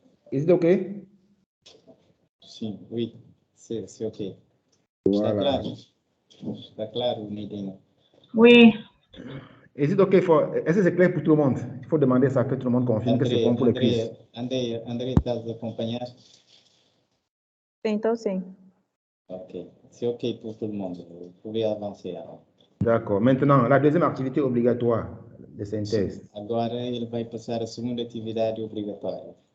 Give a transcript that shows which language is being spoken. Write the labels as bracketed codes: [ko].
[en] Is it OK? [pt] Sim, [fr] oui, c'est OK. Voilà. [pt] Está claro, Medina? [fr] Oui. [en] Is it OK [fr] est-ce que c'est clair pour tout le monde? Il faut demander ça, que tout le monde confirme que c'est bon pour les quiz. [pt] André, estás a acompanhar? Sim, então sim. [fr] Ok. C'est OK pour tout le monde. Vous pouvez avancer alors. D'accord. Maintenant, la deuxième activité obligatoire de synthèse. [pt] Agora ele vai passar a segunda atividade obrigatória.